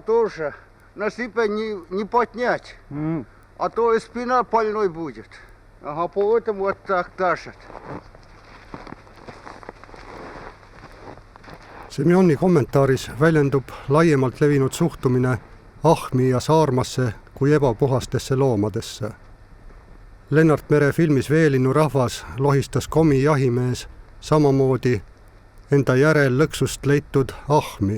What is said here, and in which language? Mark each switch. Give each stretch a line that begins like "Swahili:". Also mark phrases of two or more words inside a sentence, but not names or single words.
Russian: тоже на себя не поднять, а то и спина больной будет. Ага, поэтому вот так тащат.
Estonian: Semjoni kommentaaris väljendub laiemalt levinud suhtumine ahmi ja saarmasse kui ebapuhastesse loomadesse. Lennart Mere filmis Veelinnu rahvas lohistas komi jahimees samamoodi enda järel lõksust leitud ahmi.